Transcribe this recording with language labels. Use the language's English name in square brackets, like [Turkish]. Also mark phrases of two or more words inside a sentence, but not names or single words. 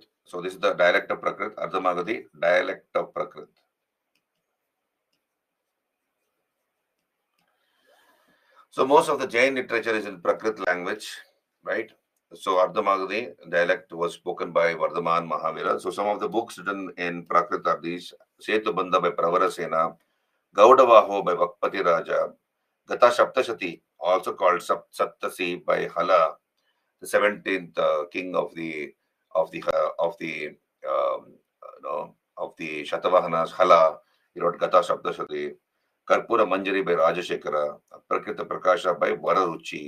[English] So this is the dialect of Prakrit, Ardhamagadi dialect of Prakrit. So most of the Jain literature is in Prakrit language, right? So Ardhamagadi dialect was spoken by Vardhaman Mahavira. So some of the books written in Prakrit are these: Setubandha by Pravarasena, Gaudavaho by Vakpati Raja, Gata Saptashati, also called Saptasi by Hala, the 17th king of the of the Shatavahanas, Hala. He wrote Gata Saptashati. Karpura Manjari by Rajashekara, Prakrita Prakasha by Vararuchi.